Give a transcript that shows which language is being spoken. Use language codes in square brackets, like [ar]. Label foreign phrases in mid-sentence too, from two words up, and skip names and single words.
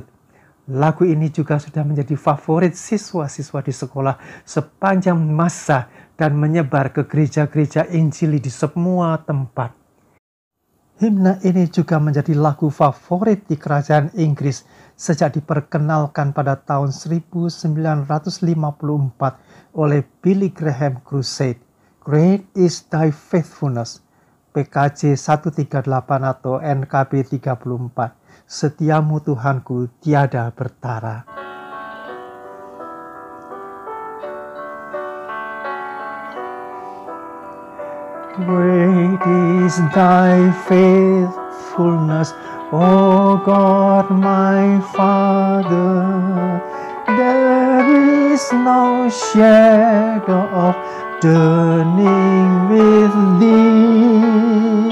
[id] Lagu ini juga sudah menjadi favorit siswa-siswa di sekolah sepanjang masa dan menyebar ke gereja-gereja Injili di semua tempat. Himne ini juga menjadi lagu favorit di kerajaan Inggris sejak diperkenalkan pada tahun 1954 oleh Billy Graham Crusade. [en] Great is Thy Faithfulness, [id] PKJ 138 atau NKB 34. Setiamu Tuhanku tiada bertara. [en] Great is Thy faithfulness, O God my Father. There is no shadow of turning with Thee.